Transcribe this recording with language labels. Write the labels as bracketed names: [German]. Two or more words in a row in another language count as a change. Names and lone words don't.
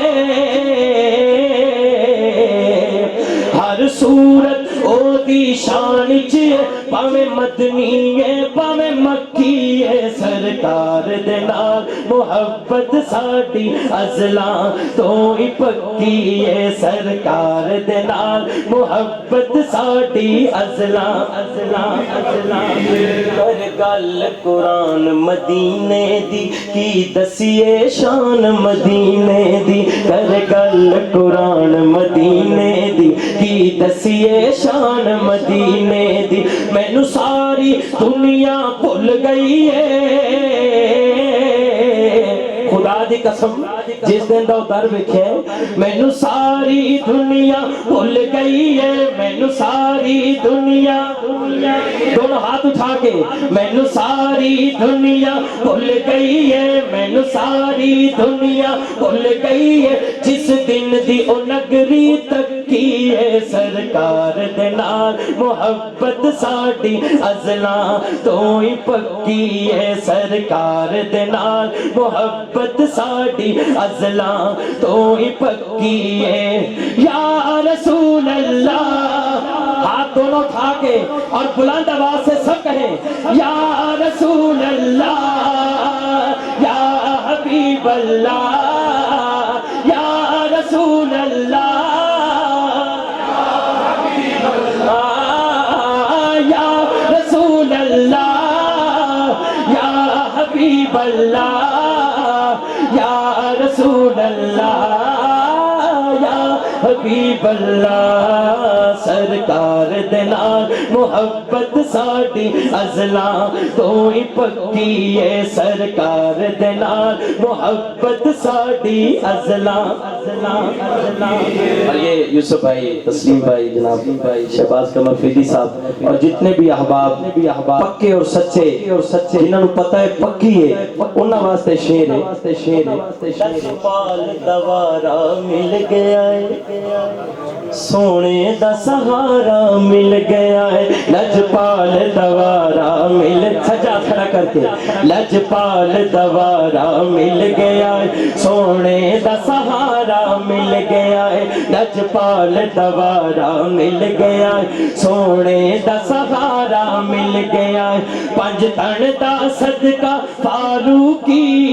[Punjabi] ہر صورت او دی شان چ پاویں مدنی ہے پاویں مکی ہے سرکار دے نال محبت ساڈی ازلاں تو ہی پکی ہے سرکار دے نال محبت ساڈی ازلاں کر گل قرآن مدینے دی کی دسیے شان مدینے دی کر گل قرآن مدینے دی کی دسیے شان مدینے دی مینوں ساری دنیا بھول گئی ہے خدا دی قسم جس دن دا در ویکھے مینوں ساری دنیا بھول گئی ہے مینوں ساری دنیا [Urdu] دونوں ہاتھ اٹھا [Punjabi] کے مینوں ساری دنیا بھول گئی ہے مینوں ساری دنیا بھول گئی ہے جس دن دی او نگری تکی ہے سرکار دے نال محبت ساڈی ازلاں تو ہی پکی ہے سرکار دے نال محبت ساڈی ازلاں تو ہی پکی ہے [Arabic] یا رسول اللہ [Urdu] ہاتھ دونوں اٹھا کے اور بلند آواز سے سب کہیں [Arabic] یا رسول اللہ یا حبیب اللہ یا رسول اللہ یا رسول اللہ یا حبیب اللہ [Punjabi] یا رسول اللہ یا حبیب اللہ سرکار دے نال محبت ساڈی ازلاں تو ہی پکی ہے سرکار دے نال محبت ساڈی ازلاں [Urdu] اور یہ یوسف بھائی تسلیم بھائی جناب بھائی شہباز قمر فیدی صاحب اور جتنے بھی احباب پکے اور [Punjabi] سچے جنہاں نوں پتہ ہے پکی ہے انہاں واسطے شعر ہے پال دوارا مل گیا ہے سونے دا سہارا مل گیا ہے لجپال دوارا مل سجا کھڑا کر کے لجپال دوارا مل گیا ہے سونے دا سہارا مل گیا ہے لجپال دوارا مل گیا ہے سونے دا سہارا مل گیا ہے پنج تن دا صدقہ فاروقی